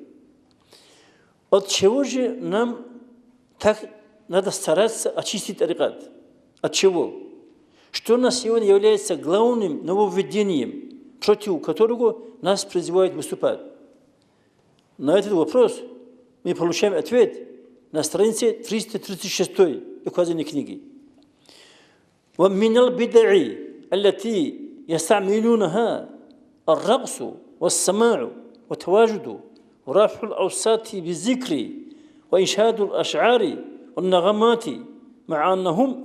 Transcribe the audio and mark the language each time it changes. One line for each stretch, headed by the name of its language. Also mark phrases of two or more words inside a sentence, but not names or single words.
Russian: От чего же нам так надо стараться очистить тарикат? От чего? Что у нас сегодня является главным нововведением, против которого нас призывают выступать? На этот вопрос мы получаем ответ на странице 336 указанной книги.
Arabic: وَمِنَ الْبِدَعِ الَّتِي يستعملونها الرقص والسماع والتواجد ورفع الأوساط بالذكر وإنشاد الأشعار والنغمات مع أنهم